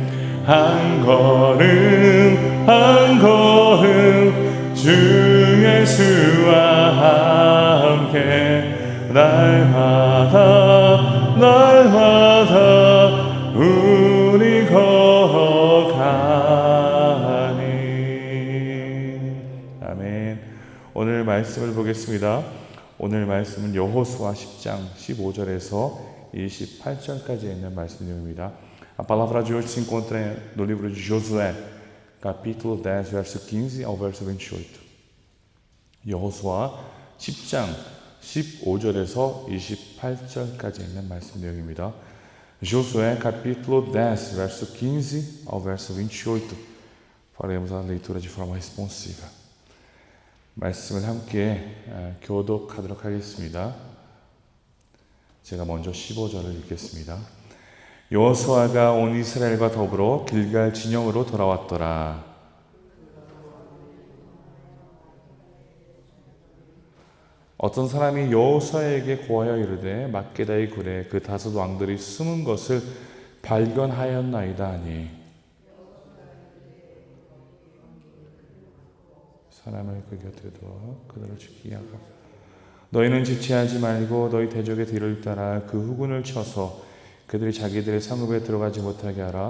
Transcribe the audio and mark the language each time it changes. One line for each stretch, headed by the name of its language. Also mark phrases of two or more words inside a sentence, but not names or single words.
Korean: 한 걸음 한 걸음 주 예수와 함께 날마다 날마다 우리 걸어가니. 아멘. 오늘 말씀을 보겠습니다. 오늘 말씀은 여호수아 10장 15절에서 28절까지 있는 말씀 내용입니다.
Portuguese: A palavra de hoje se encontra no livro de Josué, capítulo 10, verso 15 ao verso 28.
Korean: 여호수아 10장 15절에서 28절까지 있는 말씀 내용입니다.
Portuguese: Josué, capítulo 10, verso 15 ao verso 28. Faremos a leitura de forma responsiva.
Korean: 말씀을 함께 교독하도록 하겠습니다. 제가 먼저 15절을 읽겠습니다. 여호수아가 온 이스라엘과 더불어 길갈 진영으로 돌아왔더라. 어떤 사람이 여호수아에게 고하여 이르되 막게다의 굴에 그 다섯 왕들이 숨은 것을 발견하였나이다 하니, 사람을 그 곁에 두어 그들을 지키게 하고 너희는 지체하지 말고 너희 대적의 뒤를 따라 그 후군을 쳐서 그들이 자기들의 성읍에 들어가지 못하게 하라.